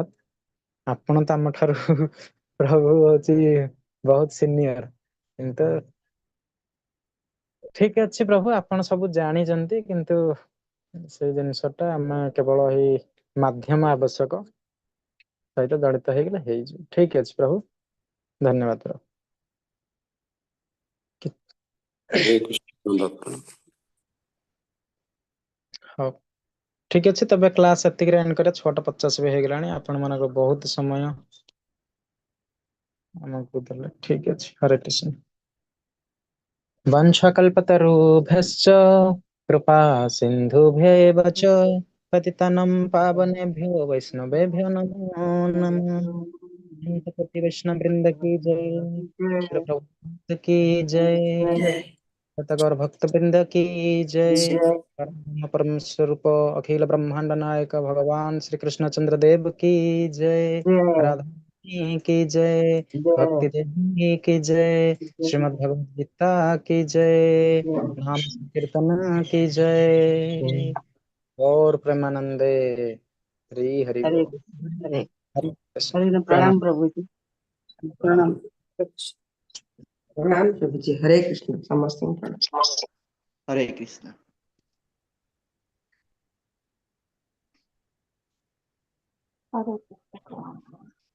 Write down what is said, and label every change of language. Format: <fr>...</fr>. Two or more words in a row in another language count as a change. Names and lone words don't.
<or>ଆପଣ ତ ଆମ ଠାରୁ ପ୍ରଭୁ ହଉଛି ବହୁତ ସିନିୟର, କିନ୍ତୁ ଠିକ ଅଛି ପ୍ରଭୁ, ଆପଣ ସବୁ ଜାଣିଛନ୍ତି, କିନ୍ତୁ ସେଇ ଜିନିଷଟା ଆମେ କେବଳ ଏଇ ମାଧ୍ୟମ ଆବଶ୍ୟକ ସହିତ ଜଡ଼ିତ ହେଇଗଲେ ହେଇଯିବ। ଠିକ ଅଛି ପ୍ରଭୁ, ଧନ୍ୟବାଦ ପ୍ରଭୁ।</or> <hi>हरे कृष्ण नंदन प्रणाम।</hi> <or>ହଉ ଠିକ ଅଛି, ତେବେ କ୍ଲାସ ଏତିକିରେ ଏଣ୍ଡ କରିବା। 6:50 ବି ହେଇଗଲାଣି। ଆପଣ ମାନଙ୍କର ବହୁତ ସମୟ ଆମକୁ ଦେଲେ। ଠିକ ଅଛି, ହରେ କୃଷ୍ଣ।</or> <sa>वंशकल्पतरुभ्यश्च कृपा सिन्धुभ्येव च पतितानं पावनेभ्यो वैष्णवेभ्यो नमो नमः।</sa> <hi>पति वैष्णव वृंद की जय, श्री प्रभुपाद की जय, शतगौर भक्त वृंद की जय। परम स्वरूप अखिल ब्रह्मांड नायक भगवान श्री कृष्णचंद्र देव की जय, राधा की जय, भक्ति देवी की जय, श्रीमद् भगवद गीता की जय, नाम कीर्तन की जय। और प्रेमानंदे। हरि हरि हरे बोल। हरे हरि कृष्ण। हरे प्रणाम प्रभु जी प्रणाम प्रणाम प्रभु जी हरे कृष्ण समस्त प्रणाम हरे कृष्ण। हरे कृष्ण</hi>